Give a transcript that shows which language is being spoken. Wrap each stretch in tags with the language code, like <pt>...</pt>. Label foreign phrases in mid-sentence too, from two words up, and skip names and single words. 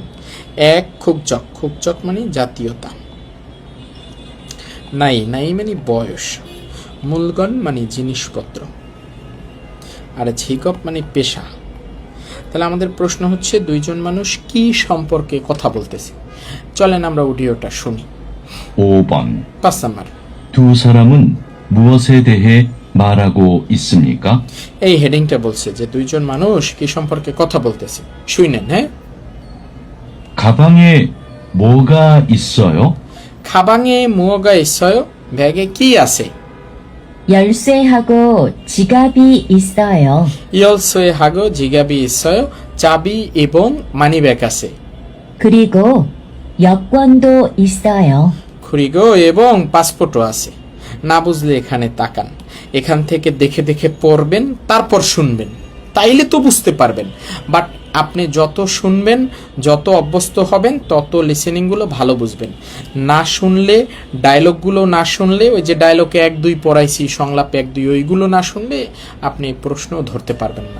<bn>1 খুবচক, খুবচক মানে জাতীয়তা, নাই, নাই মানে বয়স, মূলগণ মানে জিনিসপত্র, আর ঝিকপ মানে পেশা। তাহলে আমাদের প্রশ্ন হচ্ছে দুইজন মানুষ কি সম্পর্কে কথা বলতেছে। চলেন আমরা অডিওটা শুনি।</bn> <ko>5번.</ko> <bn>5 নম্বর,</bn> <ko>두 사람은 무엇에 대해 말하고 있습니까?</ko> <bn>এই হেডিংটা বলছে যে দুইজন মানুষ কি সম্পর্কে কথা বলতেছে। শুনেন। হ্যাঁ।</bn> <ko>가방에 뭐가 있어요? 가방에 뭐가 있어요,</ko> <bn>ব্যাগে কি আছে?</bn> <ko>열쇠하고 지갑이 있어요. 열쇠하고 지갑이 있어요,</ko> <bn>চাবি এবং মানিব্যাগ আছে।</bn> <ko>그리고 여권도 있어요.</ko> <bn>খুরিগো এবং পাসপোর্টও আছে। না বুঝলে এখানে তাকান, এখান থেকে দেখে দেখে পড়বেন, তারপর শুনবেন, তাইলে তো বুঝতে পারবেন। বাট আপনি যত শুনবেন, যত অভ্যস্ত হবেন, তত লিসেনিংগুলো ভালো বুঝবেন। না শুনলে, ডায়লগগুলো না শুনলে, ওই যে ডায়লগে 1-2 পড়াইছি, সংলাপে 1-2, ওইগুলো না শুনলে আপনি প্রশ্ন ধরতে পারবেন না।</bn>